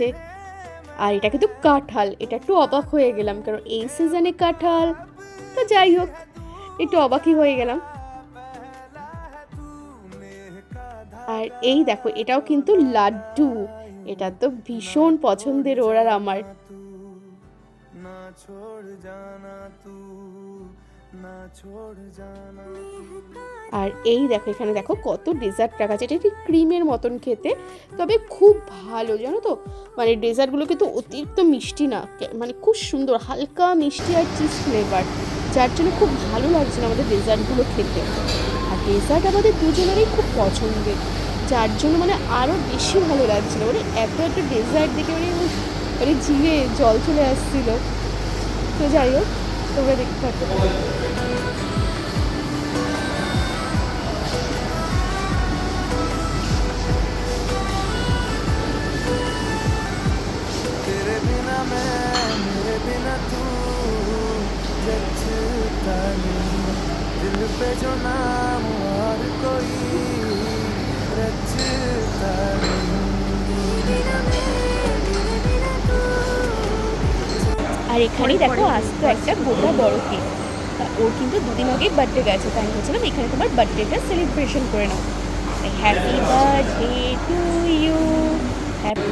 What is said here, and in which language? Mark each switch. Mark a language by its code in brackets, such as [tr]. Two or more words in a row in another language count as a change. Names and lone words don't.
[bn] আর এটা কিন্তু কাঁঠাল, এটা একটু অবাক হয়ে গেলাম কারণ এই সিজনে কাঁঠাল, তো যাই হোক একটু অবাকই হয়ে গেলাম। আর এই দেখো এটাও কিন্তু লাড্ডু, এটা তো ভীষণ পছন্দের ওর আর আমার। [hi] ना छोड़ जाना तू ना छोड़ जाना [bn] আর এই দেখো এখানে দেখো কত ডেজার্ট রাখা আছে, এটা একটু ক্রিমের মতন খেতে, তবে খুব ভালো জানো তো, মানে ডেজার্টগুলো কিন্তু অতিরিক্ত মিষ্টি না, মানে খুব সুন্দর হালকা মিষ্টি আর [en] cheese flavour, [bn] যার জন্য খুব ভালো লাগছে আমাদের ডেজার্টগুলো খেতে। আর ডেজার্ট আমাদের দুজনেরই খুব পছন্দের, যার জন্য মানে আরও বেশি ভালো লাগছিলো, মানে এত ডেজার্ট দেখে মানে জিভে জল চলে আসছিল। তো যাই হোক তোমরা দেখতে থাকো। [hi] तेरे बिना मैं मेरे बिना तू जचता नहीं दिल पे जो नाम और कोई रचता नहीं [bn] আর এখানেই দেখো আসতো একটা গোটা বড় কেক, ওর কিন্তু দুদিন আগে বার্থডে গেছে, তাই বলছিলাম এখানে তোমার বার্থডেটা সেলিব্রেশন করে নাও। [en] Happy birthday to you, happy.